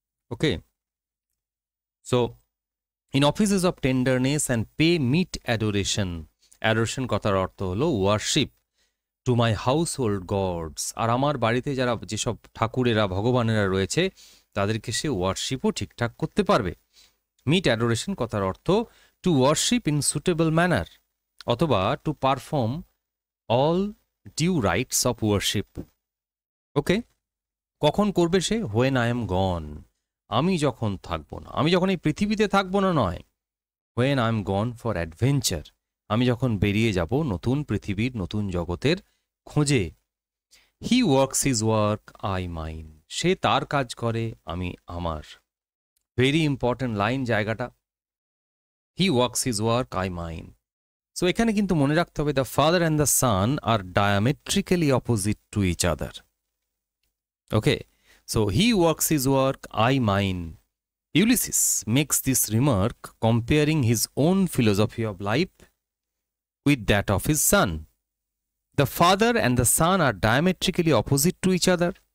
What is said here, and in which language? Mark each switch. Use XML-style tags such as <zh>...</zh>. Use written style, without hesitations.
<en>Okay, so in offices of tenderness and pay meet adoration. Adoration</en> <bn>কথার অর্থ হলো</bn> <en>worship to my household gods.</en> <bn>আর আমার বাড়িতে যারা যেসব ঠাকুরেরা, ভগবানেরা রয়েছে, তাদেরকে সে ওয়ার্শিপও ঠিকঠাক করতে পারবে।</bn> <en>meet adoration</en> <bn>কথার অর্থ</bn> <en>To worship in suitable manner, অথবা to perform all due rites of worship.</en> <bn>ওকে, কখন করবে সে?</bn> <en>when I am gone,</en> <bn>আমি যখন থাকবো না, আমি যখন এই পৃথিবীতে থাকবো না নয়।</bn> <en>when I am gone for adventure,</en> <bn>আমি যখন বেরিয়ে যাব নতুন পৃথিবীর, নতুন জগতের খোঁজে।</bn> <en>He works his work, I mine.</en> <bn>সে তার কাজ করে, আমি আমার।</bn> <en>very important line</en> <bn>জায়গাটা,</bn> <en>He works his work, I mine. So</en> <bn>এখানে কিন্তু মনে রাখতে হবে,</bn> <en>The father and the son are diametrically opposite to each other. Okay, so he works his work, I mine. Ulysses makes this remark comparing his own philosophy of life with that of his son. The father and the son are diametrically opposite to each other.</en>